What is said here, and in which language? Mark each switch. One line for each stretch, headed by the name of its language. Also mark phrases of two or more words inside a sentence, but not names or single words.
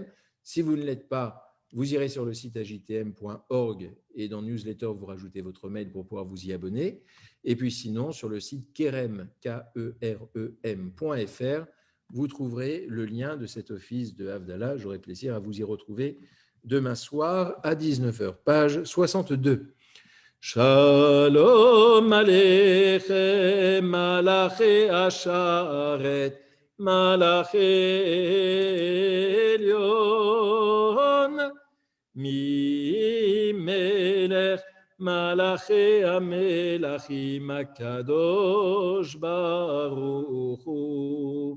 French: Si vous ne l'êtes pas, vous irez sur le site ajtm.org et dans newsletter, vous rajoutez votre mail pour pouvoir vous y abonner. Et puis sinon, sur le site kerem, kerem.fr, vous trouverez le lien de cet office de Havdalah. J'aurai plaisir à vous y retrouver demain soir à 19h, page 62.
Hebrew: שלום עליכם, מלאכי השרת, מלאכי עליון, ממלך, מלכי המלכים הקדוש ברוך הוא.